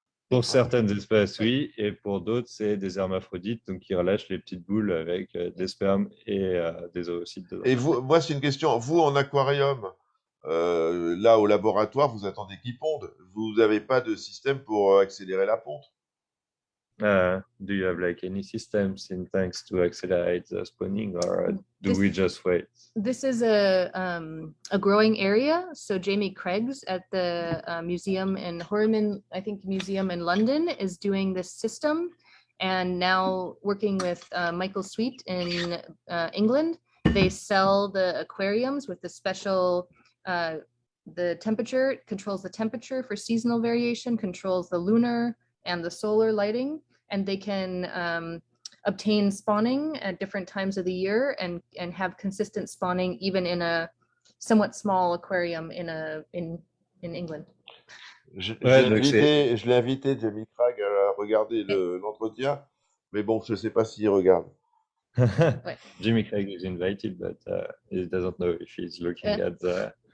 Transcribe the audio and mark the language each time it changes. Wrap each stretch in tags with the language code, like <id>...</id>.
<fr>Pour certaines espèces, oui, et pour d'autres, c'est des hermaphrodites, donc qui relâchent les petites boules avec des spermes et des ovocytes dedans. Et vous, moi, c'est une question. Vous, en aquarium, là, au laboratoire, vous attendez qu'ils pondent. Vous n'avez pas de système pour accélérer la ponte.</fr> <en>Do you have like any systems in tanks to accelerate the spawning, or do we just wait? This is a growing area. So Jamie Craig's at the museum in Horman, I think museum in London, is doing this system, and now working with Michael Sweet in England, they sell the aquariums with the special the temperature, controls the temperature for seasonal variation, controls the lunar and the solar lighting, and they can obtain spawning at different times of the year and have consistent spawning even in a somewhat small aquarium in England.</en> <fr>Je l'ai invité, Jamie Craig, à regarder l'entretien, mais bon, je ne sais pas s'il regarde.</fr> <en>Jimmy Craig is invited, but he doesn't know if he's looking at the...</en>